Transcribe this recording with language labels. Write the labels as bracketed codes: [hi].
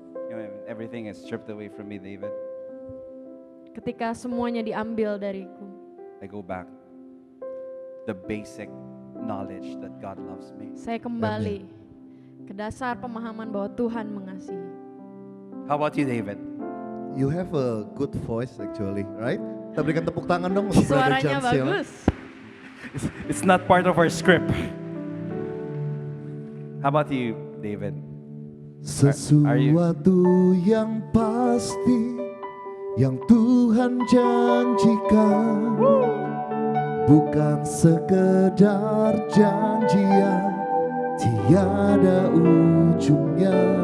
[en] You know, everything is stripped away from me, David. [id] Ketika semuanya diambil dariku, [en] I go back to the basic knowledge that God loves me. [id] saya kembali ke dasar pemahaman bahwa Tuhan mengasihi. [en] How about you, David? You have a good voice actually, right? [id] Kita berikan tepuk tangan dong untuk Brother Suaranya [en] John Seal. [id] bagus. [en] It's not part of our script. How about you, David? [id] Sesuatu yang pasti yang Tuhan janjikan bukan sekedar janji yang tiada ujungnya.